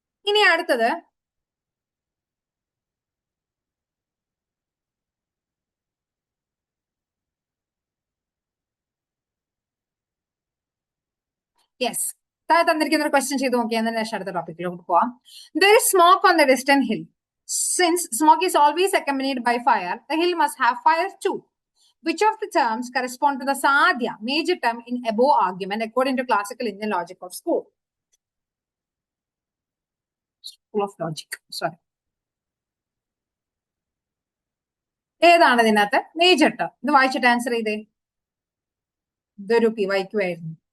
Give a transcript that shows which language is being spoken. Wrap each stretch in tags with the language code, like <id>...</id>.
<ml>ഇനി അടുത്തത് യെസ്, താഴെ തന്നിരിക്കുന്ന ഒരു ക്വസ്റ്റ്യൻ ചെയ്ത് നോക്കിയാൽ ശേഷം അടുത്ത ടോപ്പിക്കിലോട്ട് പോവാം.</ml> <en>There is smoke on the distant hill. Since smoke is always accompanied by fire, the hill must have fire too. Which of the terms correspond to the sadhya major term in above argument according to classical Indian logic of school of logic? Sorry.</en> <ml>ഏതാണ് ഇതിനകത്ത് major term? ഇത് വായിച്ചിട്ട് answer ചെയ്തേ. ഇതൊരു P വൈക്കുമായിരുന്നു.</ml>